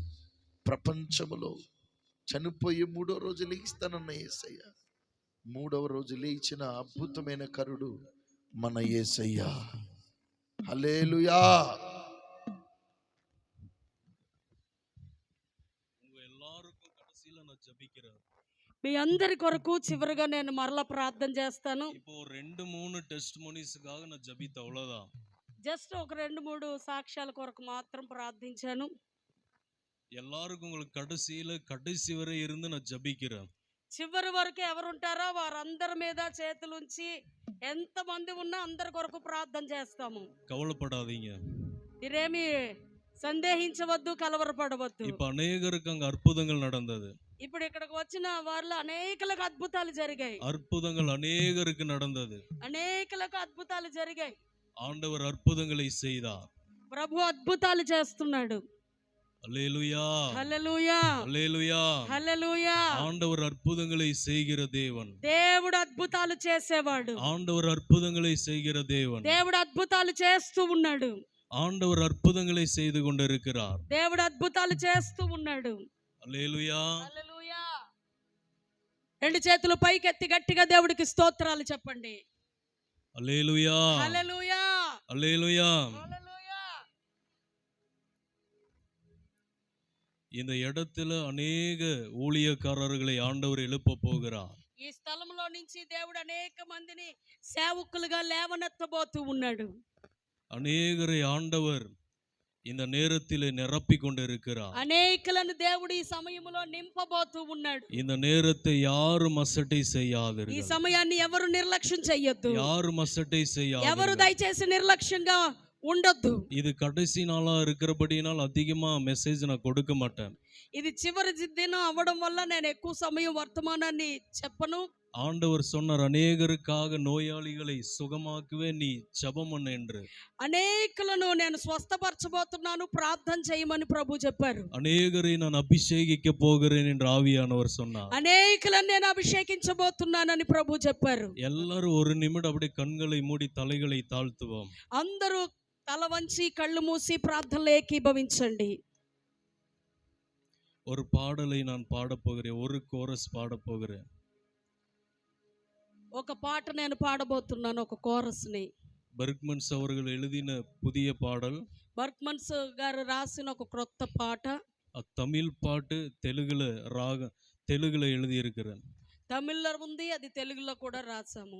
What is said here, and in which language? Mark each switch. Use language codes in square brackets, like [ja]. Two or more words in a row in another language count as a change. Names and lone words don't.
[te] ప్రపంచములో చనిపోయి 3వ రోజు లేస్తానన్న యేసయ్య, 3వ రోజు లేచిన అద్భుతమైన కరుడు మన యేసయ్య. హల్లెలూయా. మీ అందరి కొరకు చివరిగా నేను మరలా ప్రార్థన చేస్తాను. [ta] இப்போ 2-3 டெஸ்டிமோனிஸ்க்காக நான் ஜெபித்த அவ்வளவுதான். [te] జస్ట్ ఒక 2-3 సాక్ష్యాల కొరకు మాత్రం ప్రార్థించాను. [ta] எல்லாருக்கும் உங்களுக்கு கடைசி வரை இருந்து நான் ஜெபிக்கிறேன். [te] చివరి వరకు ఎవరుంటారో వారందరి మీద చేతులుంచి ఎంతమంది ఉన్నా అందరి కొరకు ప్రార్థన చేస్తాము. [ta] கவலைப்படாதீங்க. [te] మీరేమి సందేహించవద్దు, కలవరపడవద్దు. [ta] இப்ப அநேகருக்கு அங்க அற்புதங்கள் நடந்தது. [te] ఇప్పుడు ఇక్కడికి వచ్చిన వారిలో అనేకులకు అద్భుతాలు జరిగాయి. [ta] அற்புதங்கள் அநேகருக்கு நடந்தது. [te] అనేకులకు అద్భుతాలు జరిగాయి. [ta] ஆண்டவர் அற்புதங்களை செய்தார். [te] ప్రభు అద్భుతాలు చేస్తున్నాడు. [ta] அல்லேலூயா, [te] హల్లెలూయా, [ta] அல்லேலூயா, [te] హల్లెలూయా. [ta] ஆண்டவர் அற்புதங்களை செய்கிற தேவன். [te] దేవుడు అద్భుతాలు చేసేవాడు. [ta] ஆண்டவர் அற்புதங்களை செய்கிற தேவன். [te] దేవుడు అద్భుతాలు చేస్తూ ఉన్నాడు. [ta] ஆண்டவர் அற்புதங்களை செய்து கொண்டிருக்கிறார். [te] దేవుడు అద్భుతాలు చేస్తూ ఉన్నాడు. [ta] அல்லேலூயா, [te] హల్లెలూయా. రెండు చేతులు పైకెత్తి గట్టిగా దేవుడికి స్తోత్రాలు చెప్పండి. [ta] அல்லேலூயா, [te] హల్లెలూయా, [ta] அல்லேலூயா. [te] హల్లెలూయా. [ta] இந்த இடத்துல அநேக ஊழியக்காரர்களை ஆண்டவர் எழுப்ப போகிறார். [te] ఈ స్థలంలో నుంచి దేవుడు అనేక మందిని సేవకులుగా లేవనెత్తబోతూ ఉన్నాడు. [ta] அநேகரை ஆண்டவர் இந்த நேரத்திலே நிரப்பிக் கொண்டிருக்கிறார். [te] అనేకులను దేవుడు ఈ సమయంలో నింపబోతూ ఉన్నాడు. [ta] இந்த நேரத்தை யாரும் அசட்டை [te] ఈ [ta] செய்யாதீர்கள். [te] సమయాన్ని ఎవరు నిర్లక్ష్యం చెయ్యొద్దు. [ta] யாரும் అసட்டை [te] ఎవరు [ta] செய்யாதீர்கள். [te] దయచేసి నిర్లక్ష్యంగా ఉండొద్దు. [ta] இது கடைசி நாளா இருக்கிறபடினால் அதிகமா மெசேஜ் நான் கொடுக்க மாட்டேன். [te] ఇది చివరి దినం అవ్వడం వల్ల నేను ఎక్కువ సమయం వర్తమానాన్ని చెప్పను. [ta] ஆண்டவர் சொன்னார், அநேகருக்காக நோயாளிகளை சுகமாக்குவே நீ ஜெபம் பண்ணு என்று. [te] అనేకులను నేను స్వస్థపరచబోతున్నాను, ప్రార్థన చేయమని ప్రభు చెప్పారు. [ta] அநேகரை நான் அபிஷேகிக்க போகிறேன் என்று ஆவியானவர் சொன்னார். [te] అనేకులను నేను అభిషేకించబోతున్నానని ప్రభు చెప్పారు. [ta] எல்லாரும் ஒரு நிமிடம் அப்படியே கண்களை மூடி தலைகளை தாழ்த்துவோம். [te] అందరూ తల వంచి కళ్ళు మూసి ప్రార్థనలో ఏకీభవించండి. [ta] ஒரு பாடலை நான் பாடப் போகிறேன். ஒரு கோரஸ் பாடப் போகிறேன். [te] ఒక పాట నేను పాడబోతున్నాను, ఒక కోరస్ని. [ta] బర్గ్మన్స్ அவர்கள் எழுதின புதிய பாடல். [te] బర్గ్మన్స్ గారు రాసిన ఒక క్రొత్త పాట. [ta] தமிழ் பாட்டு தெலுங்குல எழுதி இருக்கிறேன். [te] తమిళ్లో ఉంది, అది తెలుగులో కూడా రాసాము.